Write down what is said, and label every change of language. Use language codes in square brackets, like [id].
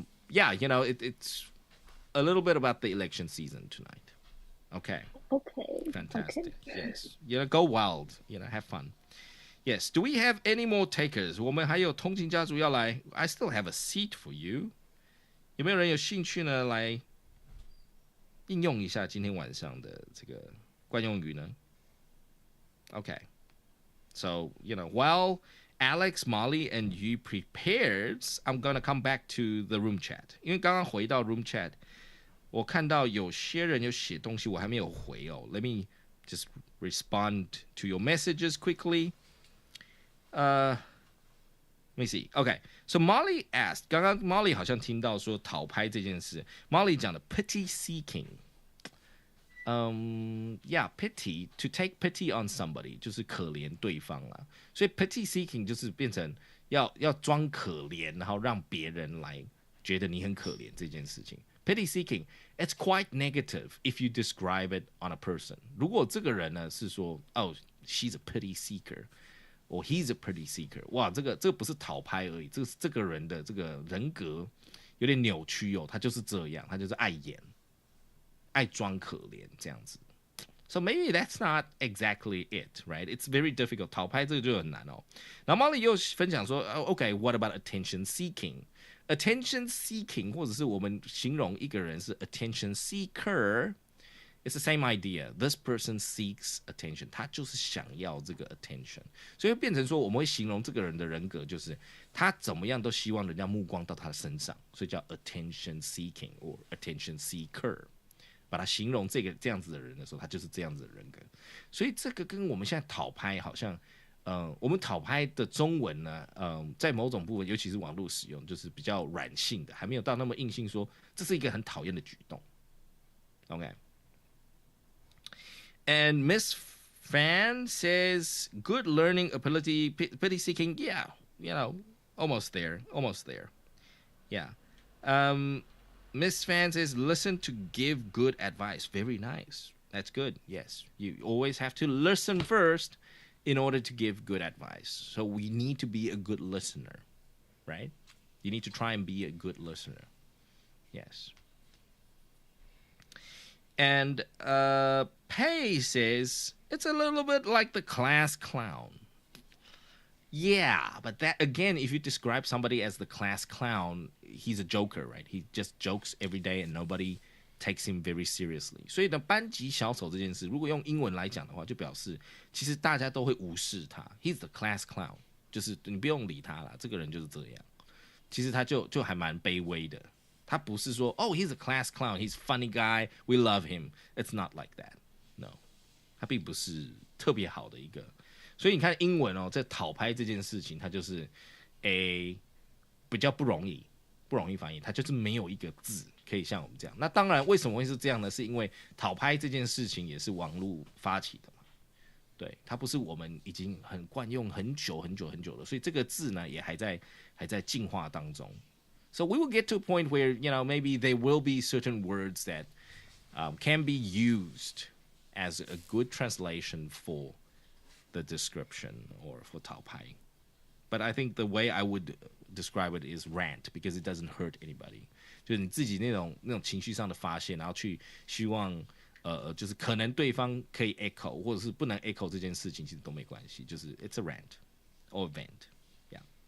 [en] It's a little bit about the election season tonight. Okay. Okay. Fantastic. Okay. Yes. Go wild. Have fun. Yes. Do we have any more takers? [zh] 我们还有通勤家族要来 [en] I still have a seat for you. [zh] 有没有人有兴趣呢？来应用一下今天晚上的这个惯用语呢？ [en] Okay. So, while Alex, Molly, and you prepared, I'm going to come back to the room chat. [zh] 因为刚刚回到 room chat, 我看到有些人有写东西，我还没有回哦。 [en] Let me just respond to your messages quickly. Let me see. Okay. So Molly asked, [zh] 刚刚 Molly 好像听到说讨拍这件事。 [en] Molly 讲的 pity seeking. Pity, to take pity on somebody [zh] 就是可怜对方啦。所以 pity seeking 就是变成要装可怜，然后让别人来觉得你很可怜这件事情。 [en] Pity seeking, it's quite negative if you describe it on a person. [zh] 如果这个人呢是说 [en] she's a pity seeker, or he's a pity seeker. [zh] 哇，这个不是讨拍而已，这个人的这个人格有点扭曲哦，他就是这样，他就是爱演。爱装可怜这样子 [en] So maybe that's not exactly it, right? It's very difficult. [zh] 讨拍这个就很难哦。然后 Molly 又分享说， [en] OK, what about attention seeking? Attention seeking [zh] 或者是我们形容一个人是 [en] attention seeker, it's the same idea. This person seeks attention. [zh] 他就是想要这个 attention. 所以变成说我们会形容这个人的人格就是他怎么样都希望人家目光到他的身上，所以叫 attention seeking or attention seeker。把它形容这样子的人的时候，他就是这样子的人格。所以这个跟我们现在讨拍好像，我们讨拍的中文呢，在某种部分，尤其是网络使用，就是比较软性的，还没有到那么硬性说这是一个很讨厌的举动。 [en] OK。 And Miss Fan says, good learning ability, pity seeking, yeah, almost there. Yeah. Miss Fan says, listen to give good advice. Very nice. That's good. Yes. You always have to listen first in order to give good advice. So we need to be a good listener, right? You need to try and be a good listener. Yes. And Pei says, it's a little bit like the class clown. Yeah, but that again, if you describe somebody as the class clown, he's a joker, right? He just jokes every day and nobody takes him very seriously. [zh] 所以呢，班级小丑这件事，如果用英文来讲的话，就表示其实大家都会无视他。 [en] He's the class clown， [zh] 就是你不用理他啦，这个人就是这样。其实他就还蛮卑微的。他不是说 [en] he's a class clown, he's a funny guy, we love him. It's not like that. [zh] No， 他并不是特别好的一个。所以你看英文在讨拍这件事情，它就是比较不容易翻译，它就是没有一个字可以像我们这样。那当然，为什么会是这样呢？是因为讨拍这件事情也是网络发起的嘛，对，它不是我们已经很惯用很久了，所以这个字呢也还在进化当中。 [en] So we will get to a point where maybe there will be certain words that can be used as a good translation for the description or for 讨拍. But I think the way I would describe it is rant because it doesn't hurt anybody. [zh] 就是你自己那种情绪上的发泄，然后去希望就是可能对方可以 echo 或者是不能 echo 这件事情，其实都没关系，就是 [en] it's a rant or a vent. [zh] Yeah.